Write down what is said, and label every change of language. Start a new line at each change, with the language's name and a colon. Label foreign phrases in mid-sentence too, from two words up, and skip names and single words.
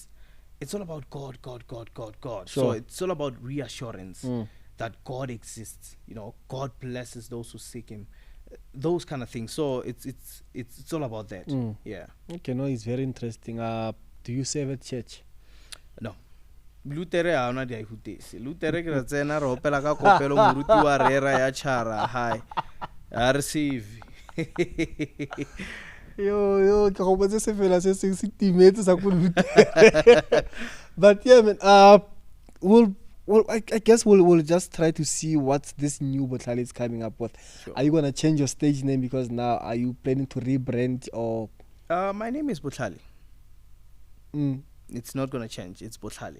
English: It's all about God. Sure. So it's all about reassurance that God exists. God blesses those who seek Him. Those kind of things. So it's all about that. Yeah. Okay, no, it's very interesting. Do you serve at church? No.
Tswana: Lutere ha ona dia ihutese. Lutere ke re tsena re opela ka kopelo moruti wa rera ya chara.
English: Hi. I receive.
Tswana: Yo, ke go botse se fela se se timetse sa go Lutere.
English: But yeah, man, I guess we'll just try to see what this new Botlhale is coming up with. Sure. Are you gonna change your stage name because now are you planning to rebrand or? My name is Botlhale. It's not gonna change. It's Botlhale.